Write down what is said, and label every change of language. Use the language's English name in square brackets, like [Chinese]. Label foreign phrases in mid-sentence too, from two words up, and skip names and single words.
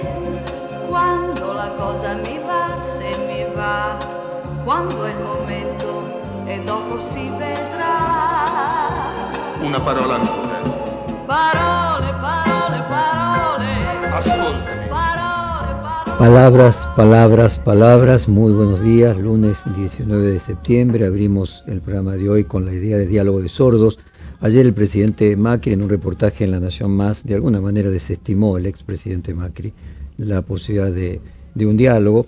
[Italian] Quando la cosa mi va, se mi va, quando è il momento e dopo si vedrà. Una parola ancora. Parole, parole, parole. Ascoltami. Parole, parole. [Spanish] Palabras, palabras, palabras. Muy buenos días. Lunes 19 de septiembre. Abrimos el programa de hoy con la idea de diálogo de sordos. Ayer el presidente Macri, en un reportaje en La Nación Más, de alguna manera desestimó el expresidente Macri la posibilidad de un diálogo.